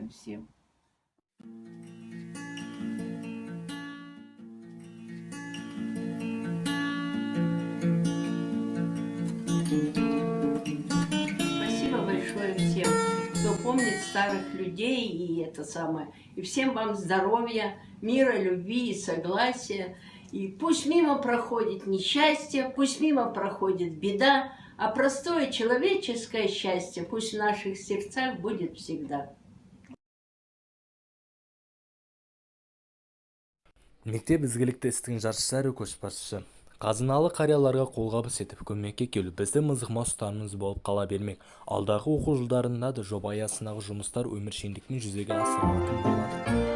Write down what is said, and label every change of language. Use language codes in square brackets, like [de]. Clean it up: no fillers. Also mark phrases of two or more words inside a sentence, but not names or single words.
[ru] Спасибо большое всем, кто помнит старых людей и это самое. И всем вам здоровья, мира, любви и согласия. И пусть мимо проходит несчастье, пусть мимо проходит беда, а простое человеческое счастье пусть в наших сердцах будет всегда. [kk] Мектеп ізгілікті істің жаршылары көшбасшысы. Қазыналы қарияларға қолғабыс етіп көмекке келу біздің мызғымас ұстанымымыз болып қала бермек. Алдағы оқу жылдарында да жоба аясындағы жұмыстар өміршеңдікпен жүзеге асырылатын болады.